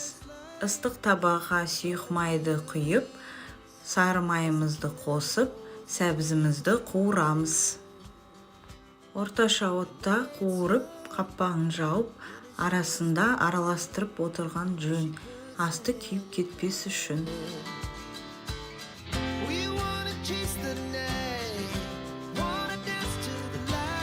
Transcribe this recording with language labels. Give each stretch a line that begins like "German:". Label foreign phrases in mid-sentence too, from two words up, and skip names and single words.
Kazakh: Ыстық табаққа сұйық майды құйып, сары майымызды қосып, сәбізімізді қуырамыз. Орташа отта қуырып, қапағын жауып, арасында араластырып отырған жөн, асты күйіп кетпес үшін.
English: We wanna chase the night, wanna dance to the light.